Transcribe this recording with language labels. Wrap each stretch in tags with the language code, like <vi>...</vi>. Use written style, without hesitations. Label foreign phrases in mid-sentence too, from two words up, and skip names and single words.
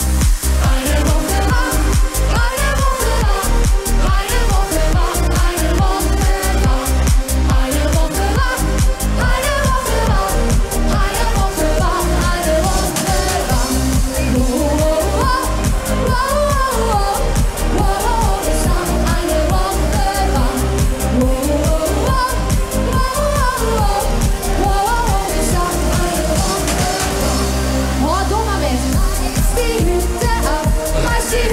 <de>Eine Woche wach, eine Woche wach, eine Woche wach, eine Woche wach, eine Woche wach, eine Woche wach, eine Woche wach, eine Woche wach. Oh, oh, oh, oh, oh, oh, oh, ich sag eine Woche wach. Oh, oh, oh, oh, oh, oh, ich sag eine Woche wach.</de> <nl>Oh, doe maar met.</nl> <de>Die Hütte ab, reiß</de>